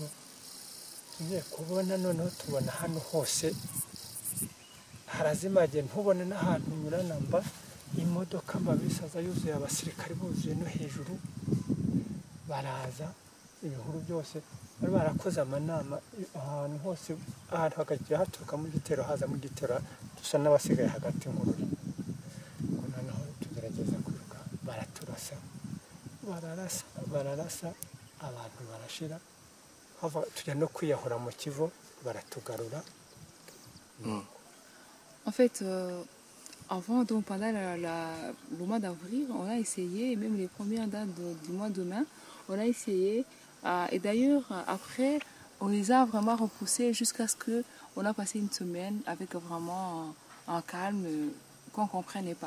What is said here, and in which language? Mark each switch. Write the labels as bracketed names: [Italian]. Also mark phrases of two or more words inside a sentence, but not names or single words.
[Kinyarwanda] tugiye kubona noneho tubona hano hose harazimagiye ntubone n'ahantu nyurana mba imodoka amabisaza yuzuye abasirikare buzuye no hejuru baraza ibihuru byose bari barakoze amanama ahantu hose, ahantu hagagiye haturuka mu gitero haza mu gitero dusa n'abasigaye hagati nk'ururi. Noneho tugerageza kwiruka baraturasa bararasa abantu barashira tujya no kwiyahura mu kivo baratugarura. [French] En fait, avant, donc pendant le mois d'avril, on a essayé, même les premières dates du mois de mai, on a essayé. Et d'ailleurs, après, on les a vraiment repoussés jusqu'à ce qu'on a passé une semaine avec vraiment un calme qu'on ne comprenait pas.